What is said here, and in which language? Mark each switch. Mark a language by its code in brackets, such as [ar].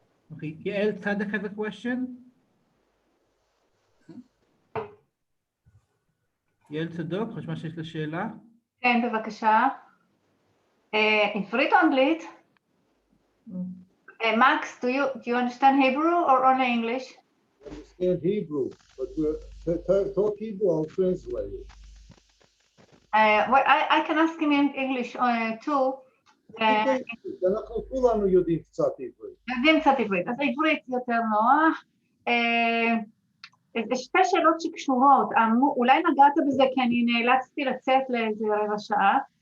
[en] אוקיי, יעל צדק has a question? [he] יעל צדוק, חושבה שיש לה שאלה? כן, בבקשה. עברית או אנגלית? [en] Max, do you understand Hebrew or only English? I understand Hebrew, but talk Hebrew, I'll translate it. Well, I can ask him in English too. [he] אנחנו כולנו יודעים קצת עברית. יודעים קצת עברית, אז עברית יותר נוח. זה שתי שאלות שקשורות, אולי נגעת בזה כי אני נאלצתי לצאת לאיזה רבע שעה.